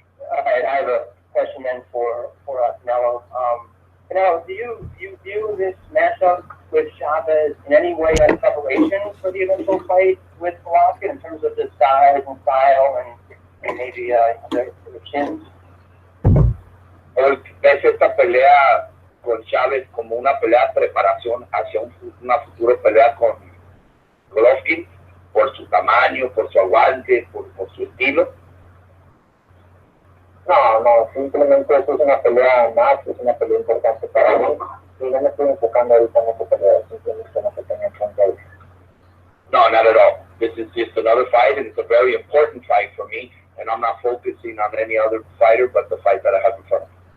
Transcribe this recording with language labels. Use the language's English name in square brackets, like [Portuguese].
[English] All right, I have a question then for Canelo. Canelo, do you view this matchup with Chavez in any way as preparation for the eventual fight with Golovkin in terms of the size and style and maybe the chins? [Spanish] ¿Ves esta pelea con Chavez como una pelea de preparación hacia una futura pelea con Golovkin por su tamaño, por su aguante, por su estilo? No, simplemente eso es una pelea más, es una pelea importante para mí. Y no me estoy enfocando ahorita en esa pelea, simplemente no se tenga en cuenta eso. [English] No, not at all. This is just another fight, and it's a very important fight for me, and I'm not focusing on any other fighter but the fight that I have in front of me.